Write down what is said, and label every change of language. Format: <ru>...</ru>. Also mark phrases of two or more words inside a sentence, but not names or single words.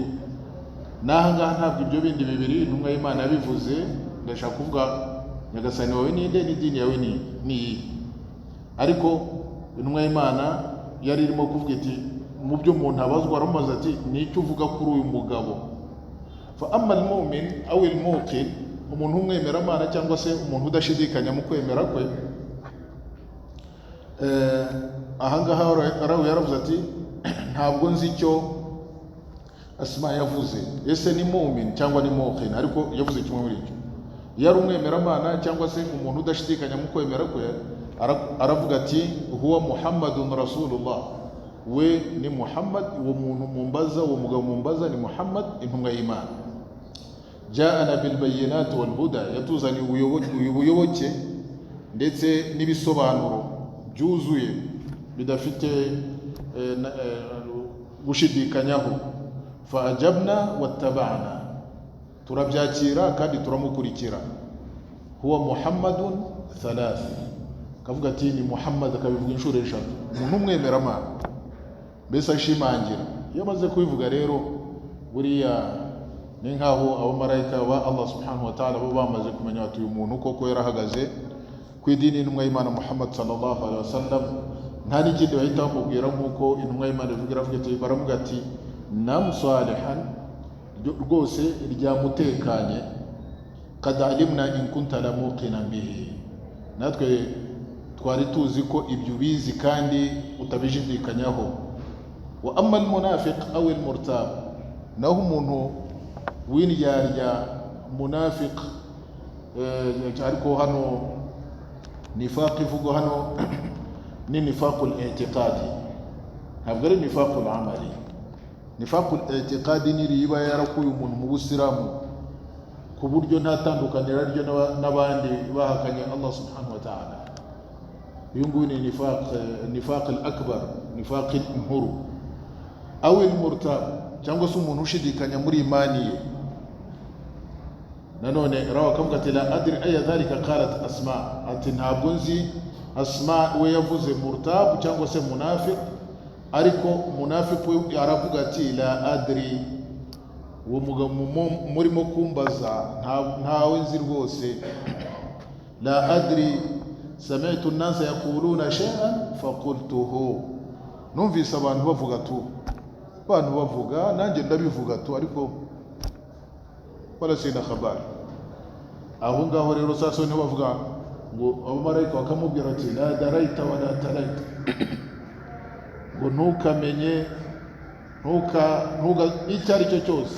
<rw>N'ahangaha ntabwo ibyo bindi bibiri intumwa y'Imana yabivuze. Ndashaka kuvuga nyagasani wawe ni nde, n'idini yawe ni iyihe. Ariko intumwa y'Imana yari irimo kuvuga iti mu byo umuntu abazwa aramubaza ati nicyo uvuga kuri uyu mugabo.</rw> <ar>فأما المؤمن أو الموقن,</ar> <rw>umuntu umwemera Imana cyangwa se umuntu udashidikanya mu kwemera kwe, ahangaha arawe yaravuze ati ntabwo nzi icyo Asma yavuze, ese ni mu'min cyangwa ni muqin, ariko yavuze kimwe muri cyo. Yari umwemera Imana cyangwa se umuntu udashidikanya mu kwemera kwe, aravuga ati</rw> <ar>هو محمد رسول الله,</ar> <rw>we ni Muhammad, uwo muntu mumbaza, uwo mugabo mumbaza ni Muhammad, intumwa y'Imana.</rw> <ar>جاءنا بالبينات والهدى,</ar> <rw>yatuzaniye ubuyoboke ndetse n'ibisobanuro byuzuye bidafite gushidikanyaho.</rw> <ar>فأجبنا واتبعنا,</ar> <rw>turabyakira kandi turamukurikira.</rw> <ar>هو محمد ثلاثا,</ar> <rw>kavuga ati ni Muhammad, akabivuga inshuro eshatu. Umuntu umwemera Imana mbese ashimangira. Iyo amaze kubivuga rero, buriya ni nkaho abamarayika ba</rw> <ar>الله سبحانه وتعالى</ar> <rw>bo bamaze kumenya ati uyu muntu koko yarahagaze ku idini y'intumwa y'Imana Muhammad</rw> <ar>صلى الله عليه وسلم.</ar> <rw>Nta n'ikindi bahita bamubwira nk'uko intumwa y'Imana ivugira, baravuga ati</rw> <ar>نم صالحا,</ar> <rw>rwose ryamutekanye.</rw> <ar>قد علمنا إن كنت لموقنا به,</ar> <rw>natwe twari tuzi ko ibyo bizi kandi utabishidikanyaho.</rw> <ar>وأما المنافق أو المرتاب,</ar> <rw>naho umuntu w'indyarya munafiq, ariko hano nifaq ivugo hano ni</rw> <ar>نفاق الاعتقاد,</ar> <rw>ntabwo ari</rw> <ar>نفاق العمل. نفاق الاعتقاد</ar> <rw>ni riba yarakuye umuntu mu Busilamu ku buryo nta tandukanira ryo n'abandi bahakanye</rw> <ar>الله سبحانه وتعالى.</ar> <rw>Uyu nguyu ni</rw> <ar>النفاق الأكبر,</ar> <rw>nifaq inkuru.</rw> <ar>أو المرتاب,</ar> <rw>cyangwa se umuntu ushidikanya muri imani ye. Nanone rawa kavuga ati</rw> <ar>لا أدري أي ذلك قالت أسماء,</ar> <rw>ati ntabwo nzi. Asma we yavuze murtab cyangwa se munafiq, ariko munafiq we aravuga ati</rw> <ar>لا أدري,</ar> <rw>uwo mugabo murimo kumbaza ntawe nzi rwose.</rw> <ar>لا أدري سمعت الناس يقولون شيئا فقلته,</ar> <rw>numvise abantu bavuga tu, abantu bavuga nanjye ndabivuga tu, ariko</rw> <sw>wala sina khabari.</sw> <rw>Aho ngaho rero sasa niho bavuga ngo abamarayika bakamubwira ati</rw> <ar>لا دريت ولا تليت,</ar> <rw>ngo ntukamenye icyo ari cyo cyose.</rw>